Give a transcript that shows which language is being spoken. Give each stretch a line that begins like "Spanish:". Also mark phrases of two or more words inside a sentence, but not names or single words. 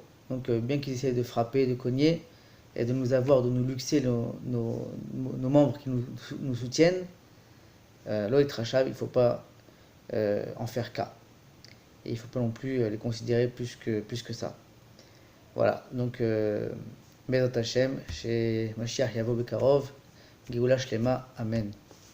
French: Donc bien qu'ils essayent de frapper, de cogner, et de nous avoir, de nous luxer nos membres qui nous soutiennent,
Hebrew: לא יתרשב,
French: il ne faut pas en faire cas. Et il ne faut pas non plus les considérer plus que ça. Voilà, donc
Hebrew: בעזרת השם,
French: chez
Hebrew: משיח יבוא בקרוב, גאולה שלמה, אמן.